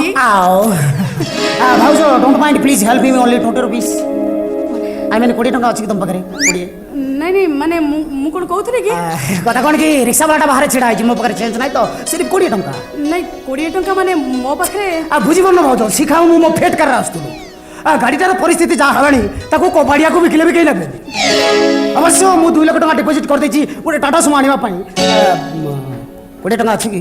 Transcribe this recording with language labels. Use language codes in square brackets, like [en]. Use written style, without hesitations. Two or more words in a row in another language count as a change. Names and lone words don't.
[or] ଭାଉଜ [en] don't mind please help me only 20 rupees I mean [or] 20 ଟଙ୍କା ଅଛି କି ତମ ପାଖରେ 20 ନାଇଁ ନାଇଁ ମାନେ ମୁଁ କ'ଣ କହୁଥିଲି କି କଥା କ'ଣ କି ରିକ୍ସା ବାଲାଟା ବାହାରେ ଛିଡ଼ା ହେଇଛି ମୋ ପାଖରେ ଚେଞ୍ଜ ନାହିଁ ତ ସିର୍ଫ 20 ଟଙ୍କା ନାଇଁ 20 ଟଙ୍କା ମାନେ ମୋ ପାଖରେ ବୁଝିପାରୁନ ଭାଉଜ ଶିଖାଉ ମୁଁ ମୋ ଫେଟ୍ କାରରେ ଆସୁଥିଲି ଗାଡ଼ିଟାର ପରିସ୍ଥିତି ଯାହା ହେଲାଣି ତାକୁ କବାଡ଼ିଆକୁ ବିକିଲେ ବି କେହି ନେବେନି ଅବଶ୍ୟ ମୁଁ 2 ଲକ୍ଷ ଟଙ୍କା ଡିପୋଜିଟ୍ କରିଦେଇଛି ଗୋଟେ ଟାଟା ସୁମୋ ଆଣିବା ପାଇଁ 20 ଟଙ୍କା ଅଛି କି